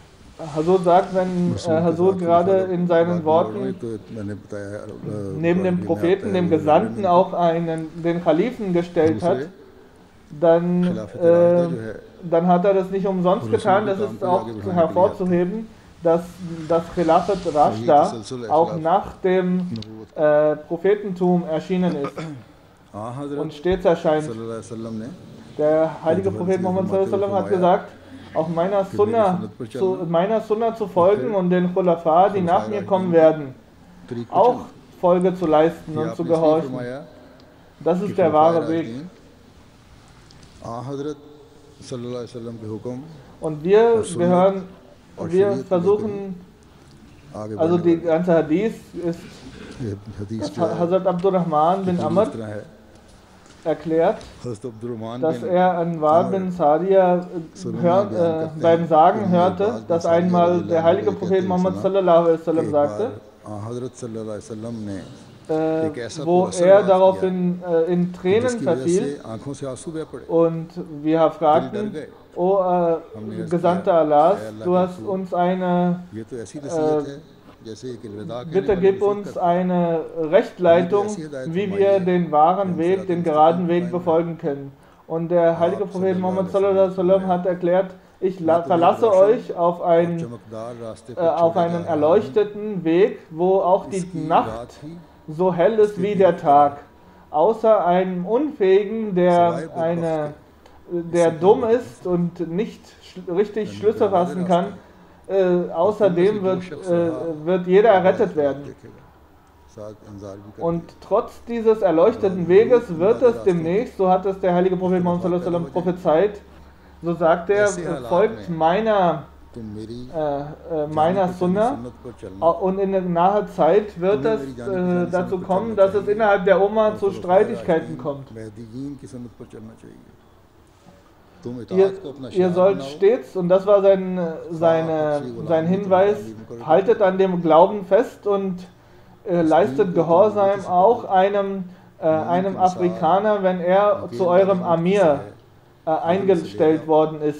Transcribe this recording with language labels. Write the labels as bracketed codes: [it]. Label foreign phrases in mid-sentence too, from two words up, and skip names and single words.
[de] Hazur sagt, wenn Hazur gerade in seinen Worten neben dem Propheten, dem Gesandten, auch den Khalifen gestellt hat, dann hat er das nicht umsonst getan. Das ist auch hervorzuheben, dass das Khilafat Rashda auch nach dem Prophetentum erschienen ist und stets erscheint. Der heilige Prophet Muhammad [ar] صلى الله عليه وسلم [de] hat gesagt, auch meiner Sunna zu folgen und den Khulafa, die nach mir kommen werden, auch Folge zu leisten und zu gehorchen. Das ist der wahre Weg. Und wir versuchen, also die ganze Hadith ist, Hazrat Abdurrahman bin Amr erklärt, dass er Anwar bin Saria beim Sagen hörte, dass einmal der heilige Prophet Muhammad [ar] صلى الله عليه وسلم [de] sagte, wo er daraufhin in Tränen verfiel und wir fragten, O Gesandter Allahs, du hast uns bitte gib uns eine Rechtleitung, wie wir den wahren Weg, den geraden Weg befolgen können. Und der heilige Prophet Muhammad [ar] صلى الله عليه وسلم [de] hat erklärt, ich verlasse euch auf einen erleuchteten Weg, wo auch die Nacht so hell ist wie der Tag. Außer einem Unfähigen, der dumm ist und nicht richtig Schlüsse fassen kann, außerdem wird jeder errettet werden. Und trotz dieses erleuchteten Weges wird es demnächst, so hat es der heilige Prophet Muhammad [ar] صلى الله عليه وسلم [de] prophezeit, so sagt er, folgt meiner Sunna, und in naher Zeit wird es dazu kommen, dass es innerhalb der Umma zu Streitigkeiten kommt. Ihr sollt stets, und das war sein Hinweis, haltet an dem Glauben fest und leistet Gehorsam auch einem Afrikaner, wenn er zu eurem Amir eingestellt worden ist.